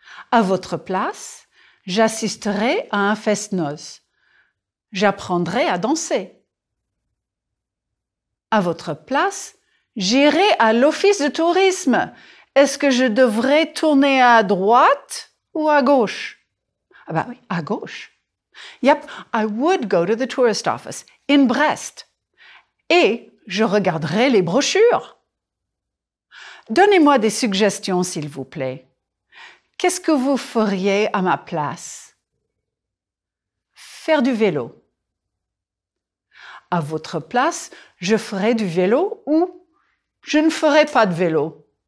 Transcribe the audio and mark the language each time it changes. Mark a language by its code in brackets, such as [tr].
[fr] À votre place, j'assisterai à un fest-noz. J'apprendrai à danser. À votre place, j'irai à l'office de tourisme. Est-ce que je devrais tourner à droite ou à gauche? Ah bah oui, à gauche. [en] Yep, I would go to the tourist office in Brest. [fr] Et je regarderai les brochures. Donnez-moi des suggestions, s'il vous plaît. Qu'est-ce que vous feriez à ma place? Faire du vélo. À votre place, je ferai du vélo ou je ne ferai pas de vélo.